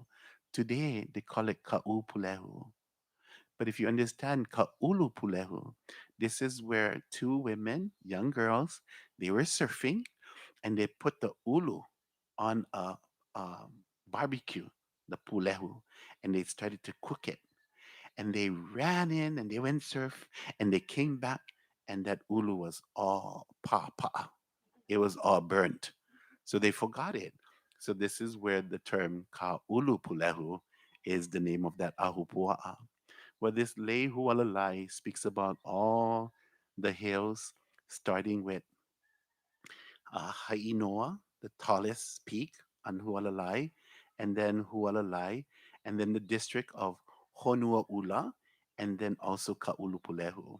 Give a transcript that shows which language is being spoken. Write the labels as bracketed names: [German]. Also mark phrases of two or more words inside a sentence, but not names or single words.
[English] Today, they call it Ka'upulehu. But if you understand Ka'ulupulehu, this is where two women, young girls, they were surfing and they put the ulu on a barbecue, the pulehu, and they started to cook it. And they ran in and they went surf and they came back and that ulu was all pa. It was all burnt. So they forgot it. So this is where the term [Hawaiian] ka ulu pulehu [English] is the name of that ahupua'a. Where this lei hualalai speaks about all the hills, starting with Hainoa, the tallest peak on Hualalai, and then Hualalai, and then the district of Honuaula, and then also Kaulupulehu.